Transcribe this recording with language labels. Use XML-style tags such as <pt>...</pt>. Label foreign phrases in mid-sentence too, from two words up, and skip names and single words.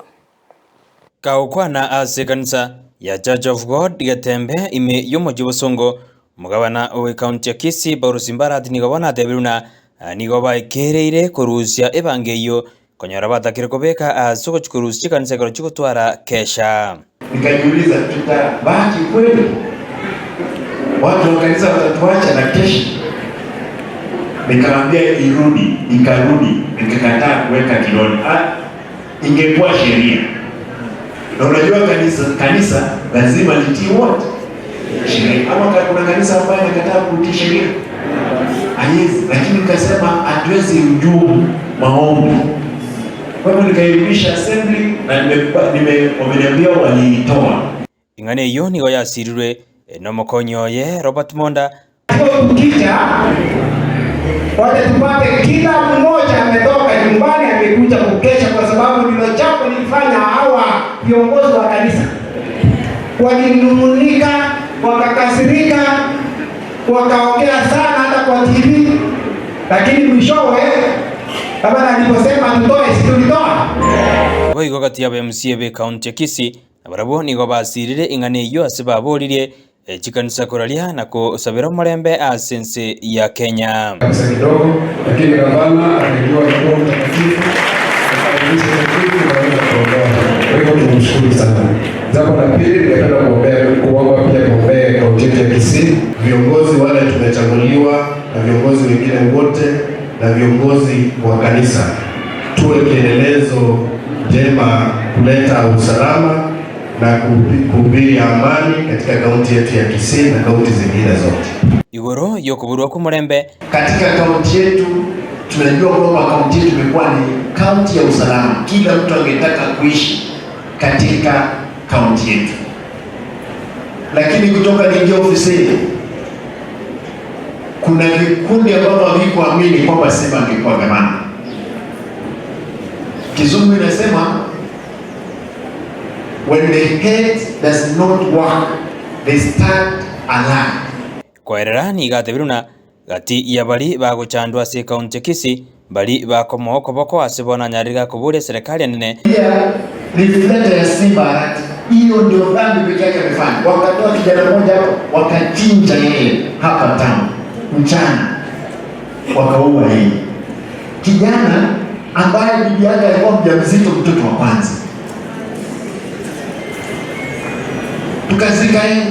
<guz>kaukwana ase kanisa ya Church of God gatembe ime yomojibosongo mugabana we county ya Kisii Arati nigabana tebiruna nigoba ekereire korusia ebangeyo konyora batakire kobeka asoko chikurusia kanisa karo chikotwara kesha.</guz> <sw>Nikajiuliza tutabaki kweli? Watu wa kanisa watatuacha na kesha? Nikamwambia irudi, ikarudi, nikakataa kuweka kiloni. Ingekuwa sheria. Na unajua kanisa lazima litii wote sheria. Ama kuna kanisa ambayo inakataa kutii sheria? Haiwezi, lakini nikasema hatuwezi hujumu maombi. Kwa hivyo nikairudisha assembly na wameniambia waliitoa.</sw> <guz>Ingane hiyo nigo yasirirwe no mokonyo ye Robert Monda.</guz> <sw>Tukija wale tupate kila mmoja ametoka nyumbani amekuja kukesha, kwa sababu ndilo jambo lilifanya hawa viongozi wa kanisa walinung'unika, wakakasirika, wakaongea sana hata kwa TV, lakini mwishowe Gavana aliposema tutoe, si tulitoa.</sw> <guz>Boigo kati ya MCA be county ya Kisii abarabo nigo basirire ingane iyo asibaborire chikanisa koralia na kusabira marembe asense ya Kenya.</guz> <sw>Kanisa kidogo lakini Gavana alijua kwa mtakatifu akalisha takatifu na kuondoa. Kwa hivyo tunamshukuru sana. Jambo la pili ningependa kuomba pia kuombea kaunti ya Kisii. Viongozi wale tumechaguliwa na viongozi wengine wote na viongozi wa kanisa tuwe kielelezo jema kuleta usalama na kuhubiri amani katika kaunti yetu ya Kisii na kaunti zingine zote.</sw> <guz>Igoro yokuburwa ku murembe</guz> <sw>katika kaunti yetu. Tunajua kwamba kaunti yetu imekuwa ni kaunti ya usalama. Kila mtu angetaka kuishi katika kaunti yetu, lakini kutoka niingia ofisini kuna vikundi ambavyo havikuamini kwamba Simba angekuwa gavana. Kizungu inasema</sw> <en>when the head does not work they stand alone.</en> <guz>Kwerera ni gatebiruna gati ya bali baguchandwa se county Kisii bali bakomoko boko asibona nyarira kubure serikali nene</guz> <sw>ya reflector ya Simba Arati. Hiyo ndio dhambi pekee yake amefanya. Wakatoa kijana mmoja hapo wakachinja yeye hapa town mchana, wakaua yeye. Kijana ambaye bibi yake alikuwa mjamzito, mtoto wa kwanza, tukazika yeye.</sw>